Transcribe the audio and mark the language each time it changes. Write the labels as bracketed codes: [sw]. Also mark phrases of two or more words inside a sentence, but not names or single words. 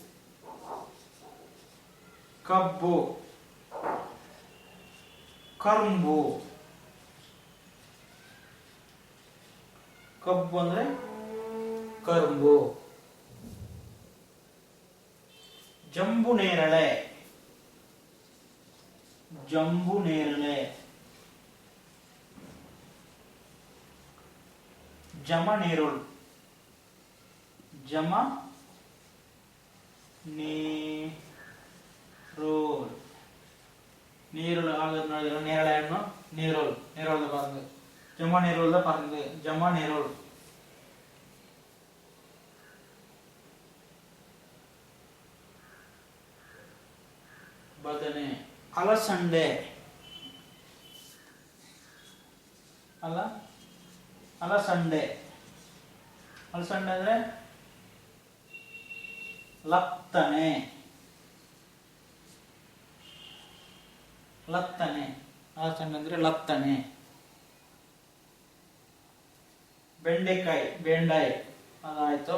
[kn] ಕಬ್ಬು. ಕರ್ಂಬು. ಕಬ್ಬು ಅಂದ್ರೆ ಕರ್ಂಬು. ಜಂಬು ನೇರಳೆ. ಜಂಬು ನೇರಳೆ. [tcy] ಜಮ ನೇರೋಲ್. ಜಮ ನೇರೋಲ್. [kn] ನೀರುಳ್ಳು ಆಗ ನೋಡಿದ್ರೆ ನೇರಳೆ ಹಣ್ಣು [tcy] ನೀರೋಲ್ ನೀರೋಲ್ದ ಪರಂದು ಜಮ ನೀರೋಲ್ದ ಪರಂದು ಜಮ ನೀರೋಲ್. [kn] ಬದನೆ ಅಲಸಂಡೆ ಅಲಸಂಡೆ ಅಲಸಂಡೆ ಅಂದ್ರೆ ಲತ್ತನೆ ಅಲಸಂಡೆ ಅಂದ್ರೆ ಲತ್ತನೆ. ಬೆಂಡೆಕಾಯಿ ಬೆಂಡಾಯಿ ಅದಾಯ್ತು.